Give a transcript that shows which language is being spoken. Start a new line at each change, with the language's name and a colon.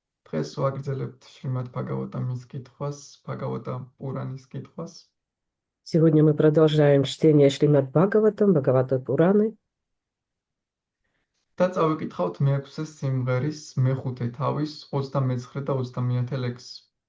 Georgian: დღეს ვაგრძელებთ შრიმად ბhagavatam-ის კითხვას, ბhagavata პურანის კითხვას.
Russian: Сегодня мы продолжаем чтение Шримад Бхагаватам, Бхагавата Пураны.
Georgian: და წავიკითხავთ მე-6 სიმღერის მე-5 თავის 29 და 30 ლექსს.